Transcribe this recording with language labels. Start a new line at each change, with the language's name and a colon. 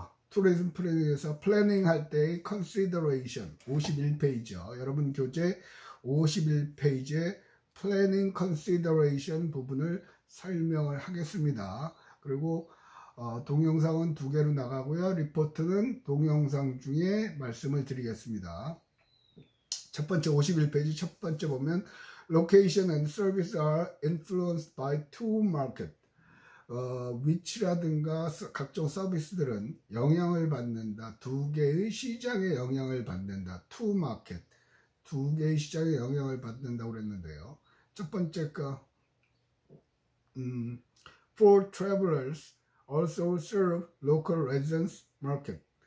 Korean: 투리즘 플래닝에서 플래닝 할 때의 consideration 51페이지요. 여러분 교재 51페이지에 플래닝 consideration 부분을 설명을 하겠습니다. 그리고 동영상은 2개로 나가고요. 리포트는 동영상 중에 말씀을 드리겠습니다. 첫 번째 51페이지 첫 번째 보면
English: Location and service are influenced by two market.
Korean: 위치라든가 각종 서비스들은 영향을 받는다. 두 개의 시장에 영향을 받는다.
English: two market.
Korean: 두 개의 시장에 영향을 받는다고 그랬는데요. 첫 번째 거
English: for travelers also serve local residents market.